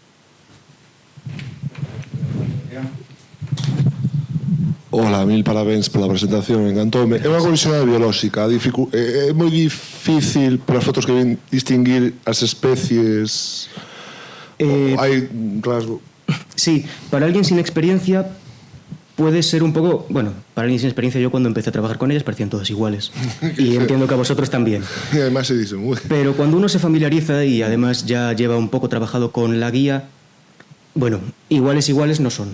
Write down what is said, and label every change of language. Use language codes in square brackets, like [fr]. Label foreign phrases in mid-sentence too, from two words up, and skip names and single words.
[es] Hola, [gl] mil parabéns pola presentación, encantoume. É unha curiosidade biolóxica, é moi difícil polas fotos que ven distinguir as especies. Hai un rasgo. [es] Sí, para alguien sin experiencia puede ser un poco... Bueno, para alguien sin experiencia, yo cuando empecé a trabajar con ellas parecían todas iguales. Y entiendo que a vosotros también. E además se dice moi. Pero cuando uno se familiariza y además ya lleva un poco trabajado con la guía, bueno, iguales no son.